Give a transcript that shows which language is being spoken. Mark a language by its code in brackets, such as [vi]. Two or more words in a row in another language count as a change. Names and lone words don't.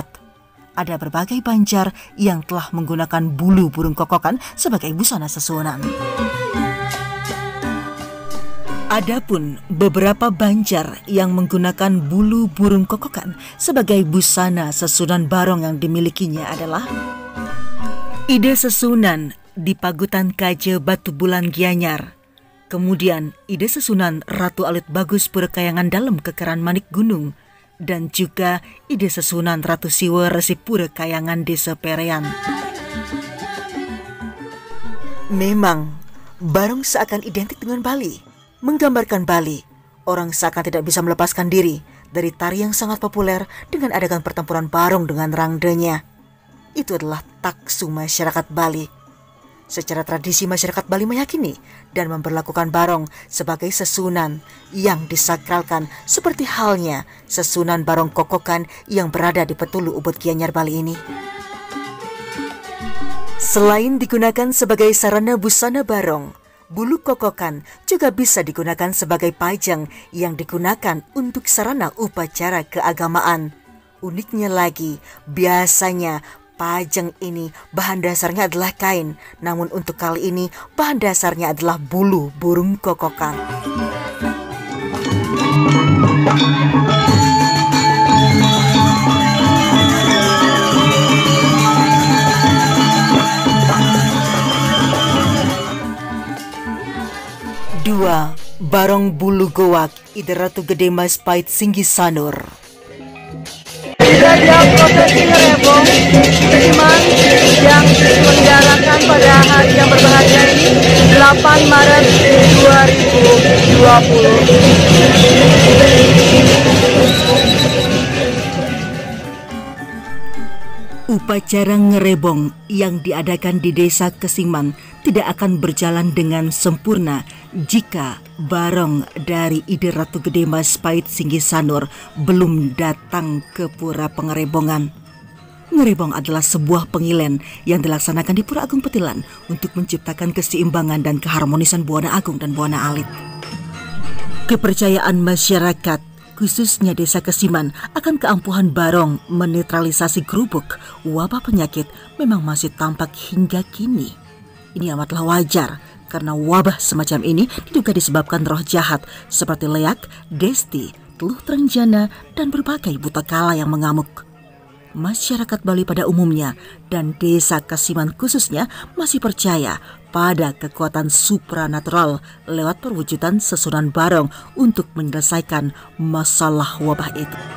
[id] Ada berbagai banjar yang telah menggunakan bulu burung kokokan sebagai busana susunan. Adapun beberapa banjar yang menggunakan bulu burung kokokan sebagai busana susunan barong yang dimilikinya adalah ide susunan di Pagutan Kaje Batu Bulan Gianyar. Kemudian ide susunan Ratu Alit Bagus Pura Kayangan Dalam Kekeran Manik Gunung. Dan juga ide susunan Ratu Siwa Resi Pura Kayangan Desa Perean. Memang barong seakan identik dengan Bali. Menggambarkan Bali, orang seakan tidak bisa melepaskan diri dari tari yang sangat populer dengan adakan pertempuran barong dengan rangdenya. Itu adalah taksu masyarakat Bali. Secara tradisi masyarakat Bali meyakini dan memperlakukan barong sebagai susunan yang disakralkan seperti halnya susunan barong kokokan yang berada di Petulu Ubud Gianyar Bali ini. Selain digunakan sebagai sarana busana barong, bulu kokokan juga bisa digunakan sebagai pajang yang digunakan untuk sarana upacara keagamaan. Uniknya lagi, biasanya pajang ini bahan dasarnya adalah kain, namun untuk kali ini bahan dasarnya adalah bulu burung kokokan. Dua, barong bulu gowak ide Ratu Gede Majapahit Singgi Sanur. Tidak dia prosesi rebong, iman, 8 Maret 2020. Upacara ngerebong yang diadakan di Desa Kesingman tidak akan berjalan dengan sempurna jika barong dari Ide Ratu Gede Majapahit Singgisanur belum datang ke Pura Pengerebongan. Ngerebong adalah sebuah pengilen yang dilaksanakan di Pura Agung Petilan untuk menciptakan keseimbangan dan keharmonisan Buana Agung dan Buana Alit. Kepercayaan masyarakat, khususnya Desa Kesiman, akan keampuhan barong menetralisasi gerubuk wabah penyakit memang masih tampak hingga kini. Ini amatlah wajar karena wabah semacam ini diduga disebabkan roh jahat seperti leak, desti, teluh terenjana, dan berbagai buta kala yang mengamuk. Masyarakat Bali pada umumnya dan Desa Kesiman khususnya masih percaya pada kekuatan supranatural lewat perwujudan susunan barong untuk menyelesaikan masalah wabah itu.